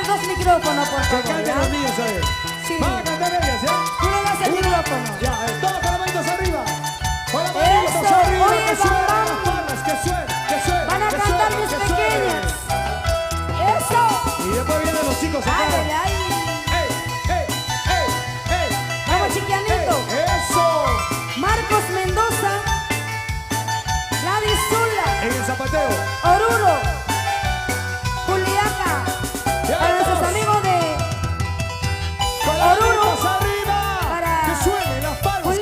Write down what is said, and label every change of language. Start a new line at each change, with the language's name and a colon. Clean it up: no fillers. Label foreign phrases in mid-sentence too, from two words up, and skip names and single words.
Spanish: A ver, dos micrófonos, por que favor. canten ¿ya? los niños, a ver. Sí. Van a cantar ellas, ¿ya? Tú le das el micrófono. Ya, todos con las manitos arriba. Con las manitos Eso. arriba, Oye, que suenen Bambam. las palmas, que suenen, que suenen. Van a que cantar suenen, mis que suenen. pequeñas. Eso. Y después vienen los chicos acá. Ay, ay, ay. ¡Ey, ey, ey, ey! Vamos, ey, chiquianito. ey, ¡Eso! Marcos Mendoza. Gladys Zula. En el zapateo. Oruro. Juliaca. Ya Para nuestros todos. amigos de Con las Oruro. manitos arriba. Para Que suenen las palmas.